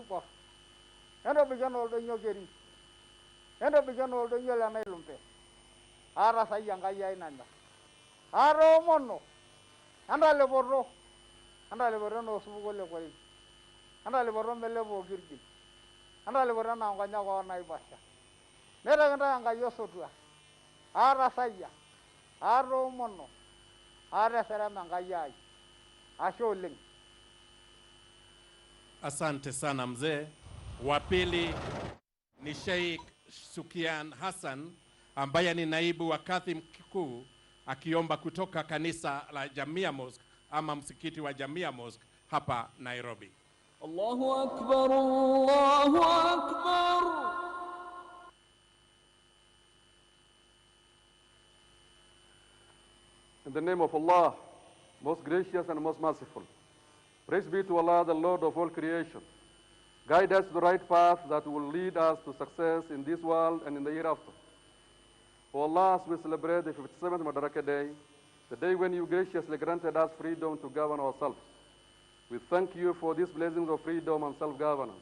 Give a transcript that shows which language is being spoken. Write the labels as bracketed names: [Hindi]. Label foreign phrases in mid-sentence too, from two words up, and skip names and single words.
[Masai] ibor endobir ena oldonyo keri endobir ena oldonyo lena ilumpe ara sayangayai nanya aro mono endalepoto ena osupuko lekori endalepoto melepo kirgin endalepoto ena nkonyek onaibasha netakintae Enkai osotua ara sayia aro mono ara serema Enkai ai ashe oleng. [Swahili] Asante sana mzee. Wa pili ni Sheikh Sukian Hassan ambaye ni naibu wa kadhi mkuu akiomba kutoka kanisa la Jamia Mosque ama msikiti wa Jamia Mosque hapa Nairobi. [Arabic] الله أكبر، الله أكبر. [English] In the name of Allah, most gracious and most merciful. Praise be to Allah, the Lord of all creation. Guide us to the right path that will lead us to success in this world and in the hereafter. O Allah, as we celebrate the 57th Madaraka Day, the day when you graciously granted us freedom to govern ourselves, we thank you for these blessings of freedom and self-governance.